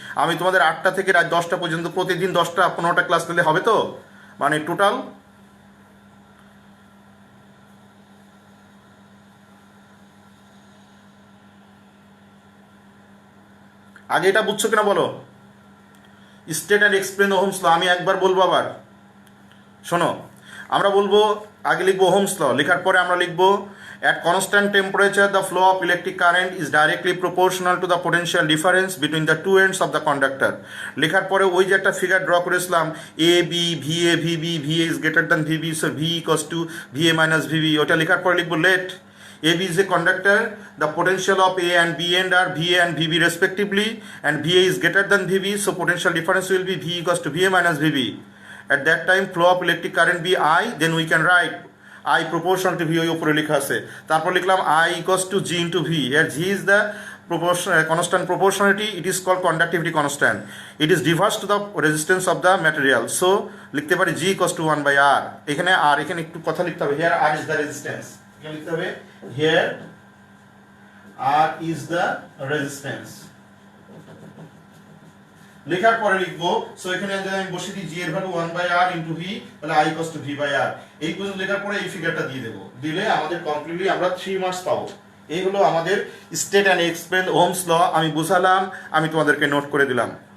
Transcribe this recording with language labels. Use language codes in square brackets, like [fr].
[bn] আমি তোমাদের 8টা থেকে রাত 10টা পর্যন্ত প্রতিদিন 10টা 15টা ক্লাস নিলে হবে তো, মানে টোটাল আগে এটা বুঝছো কিনা বলো। State and explain Ohm's law আমি একবার বলবো, আবার শোনো। আমরা বলবো, আগে লিখবো ওহমস ল, লেখার পরে আমরা লিখবো [en] at constant temperature the flow of electric current is directly proportional to the potential difference between the two ends of the conductor। [bn] লেখার পরে ওই যে একটা ফিগার ড্র করেছিলাম, [en] A B V A V B, V A is greater than V B, so V equals to V A minus V B. [bn] ওটা লেখার পরে লিখবো [en] Let AB is a conductor, the potential of A and B end are VA and VB respectively, and VA is greater than VB, so potential difference will be V equals to VA minus VB. At that time flow of electric current be I, then we can write I proportional to V, [bn] ওই উপরে লেখা আছে। [en] তারপর লিখলাম I equals to G into V, here G is the constant proportionality, it is called conductivity constant, it is diverse to the resistance of the material, so [bn] লিখতে পারি [en] G equals to 1 by R। এখানে R, [bn] এখানে একটু কথা লিখতে হবে, [en] here R is the resistance, [bn] এখানে লিখতে হবে [en] here R is the resistance। [bn] লেখার পরে লিখবো, সো এখানে যদি আমি বসিয়ে দিই G এর value 1 by R into V, তাহলে [en] I equals to V by R। [bn] এই পর্যন্ত লেখার পরে এই ফিগারটা দিয়ে দেবো, দিলে আমাদের কমপ্লিটলি আমরা 3 মার্কস পাবো। এই হলো আমাদের state and explain Ohm's law, আমি বুঝালাম, আমি তোমাদেরকে নোট করে দিলাম।